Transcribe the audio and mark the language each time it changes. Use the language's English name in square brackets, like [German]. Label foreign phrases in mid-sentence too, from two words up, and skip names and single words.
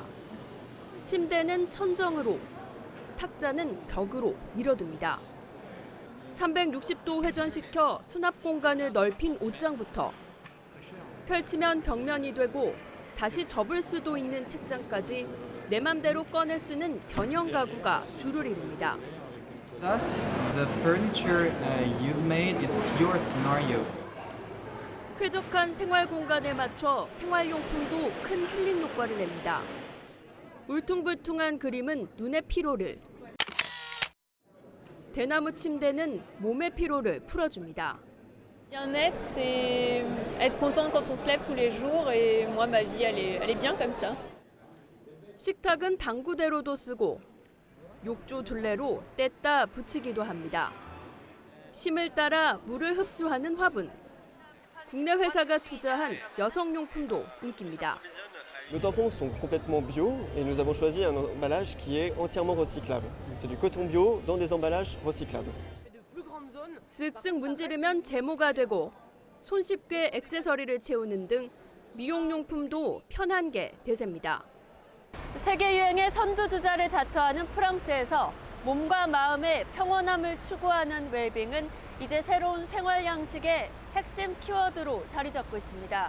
[Korean] 침대는 천정으로, 탁자는 벽으로 밀어둡니다. 360도 회전시켜 수납 공간을 넓힌 옷장부터 펼치면 벽면이 되고 다시 접을 수도 있는 책장까지 내 맘대로 꺼내 쓰는 변형 가구가 주를 이룹니다. [English] Thus, the furniture you've made, it's your scenario. [Korean] 쾌적한 생활 공간에 맞춰 생활용품도 큰 힐링 효과를 냅니다. 울퉁불퉁한 그림은 눈의 피로를, 대나무 침대는 몸의 피로를 풀어줍니다. [French] Bien-être, c'est être content quand on se lève tous les jours et moi ma vie elle est bien comme ça. [Korean] 식탁은 당구대로도 쓰고 욕조 둘레로 뗐다 붙이기도 합니다. 심을 따라 물을 흡수하는 화분. 국내 회사가 투자한 여성용품도 인기입니다. [French] Nos tampons sont complètement bio et nous avons choisi un emballage qui est entièrement recyclable. C'est du coton bio dans des emballages recyclables. [Korean] 쓱쓱 문지르면 제모가 되고 손쉽게 액세서리를 채우는 등 미용용품도 편한 게 대세입니다. 세계 유행의 선두주자를 자처하는 프랑스에서 몸과 마음의 평온함을 추구하는 웰빙은 이제 새로운 생활 양식의 핵심 키워드로 자리 잡고 있습니다.